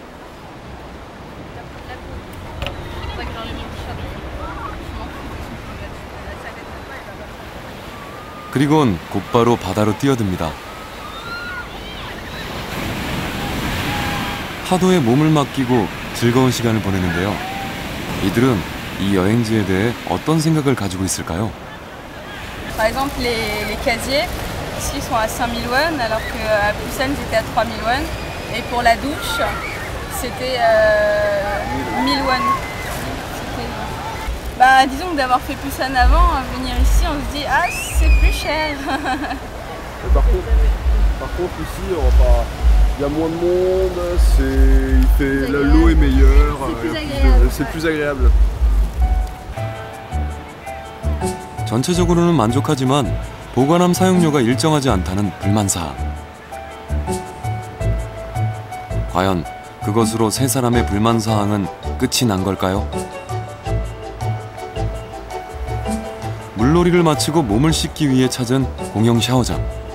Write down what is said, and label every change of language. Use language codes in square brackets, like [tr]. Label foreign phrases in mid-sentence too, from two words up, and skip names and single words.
[ko] 그리곤 곧바로 바다로 뛰어듭니다. 파도에 몸을 맡기고 즐거운 시간을 보내는데요. 이들은 이 여행지에 대해 어떤 생각을 가지고 있을까요? [fr] Par exemple, les casiers ici sont à 5000 won, alors qu'à Busan c'était à 3000 won. Et pour la douche, c'était 1000 won. Bah, disons que d'avoir fait Busan avant, venir ici, on se dit ah c'est plus cher. Par contre ici, il y a moins de monde, l'eau est meilleure, c'est plus agréable. [ko] 전체적으로는 만족하지만 보관함 사용료가 일정하지 않다는 불만사. 과연 그것으로 세 사람의 불만사항은 끝이 난 걸까요? 물놀이를 마치고 몸을 씻기 위해 찾은 공용 샤워장.